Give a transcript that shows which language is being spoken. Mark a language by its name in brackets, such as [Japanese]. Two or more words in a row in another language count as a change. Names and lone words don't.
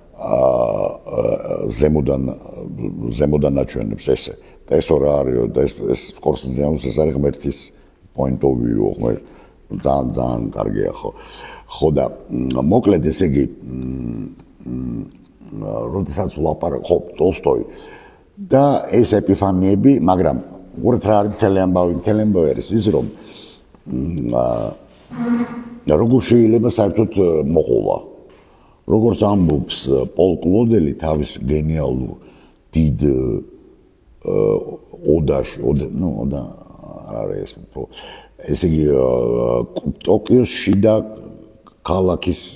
[Georgian] ზემოდან აჩვენებს ესე და ეს რა არისო და ეს სკორსეზეანს ეს არის ღმერთის [English] point of view [Georgian] ძალიან კარგია ხო და მოკლედ ესე იგი როდესაც ვლაპარაკ ხო ტოლსტოი და ეს ეპიფანიები მაგრამ უბრალოდ რა არის მთელი ამბავი არის ის რომ როგორ შეიძლება საერთოდ მოყოლა როგორც ამბობს პოლ კლოდელი თავის გენიალურ დიდ ოდაში ოდა არის ესე იგი ტოკიოს შიდა ქალაქის